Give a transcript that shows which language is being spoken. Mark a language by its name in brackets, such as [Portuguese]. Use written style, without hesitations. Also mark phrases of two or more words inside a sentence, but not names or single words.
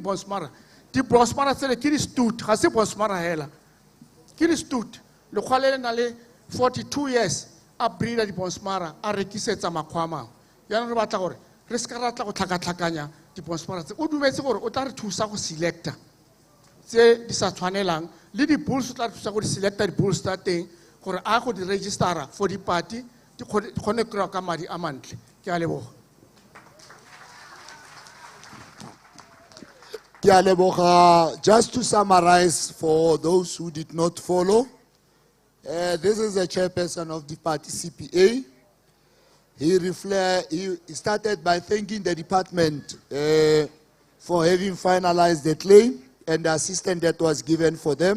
[Tswana] di-bonsmara di-bonsmara tsele ke di-stud ga se bonsmara hela ke di-stud lekgwa le na le 42 years a breeda di-bonsmara a rekisetsa makgwa a mangwe yaanong re batla gore re se ka ratla go tlhakatlhakanya di-bonsmara tse o dumetse gore o tla re thusa go selecta tse di sa tshwanelang le di-bulls o tla re thusa go di-selecta di-bulls tsa teng gore a go di-registera for dipati di kgone kry-a ka madi a mantle ke a leboga [English] Just to summarize for those who did not follow, this is the chairperson of the party CPA. He started by thanking the department for having finalized the claim and the assistance that was given for them.